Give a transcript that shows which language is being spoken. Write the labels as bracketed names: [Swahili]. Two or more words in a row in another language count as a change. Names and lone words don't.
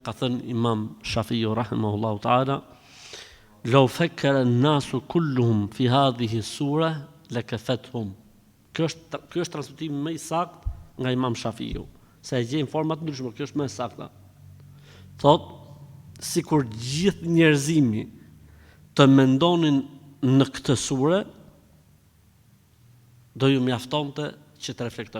[Albanian] Ka thënë [Arabic] Imam Shafiu رحمه الله تعالى, "لو فكر الناس كلهم في هذه السورة لكفتهم." [Albanian] Ky është transmetimi më i saktë nga Imam Shafiu, se e gjejnë forma të ndryshme, kjo është më e sakta. Thot, sikur gjithë njerëzimi të mendonin në këtë sure, do ju mjaftonte që të reflektojnë.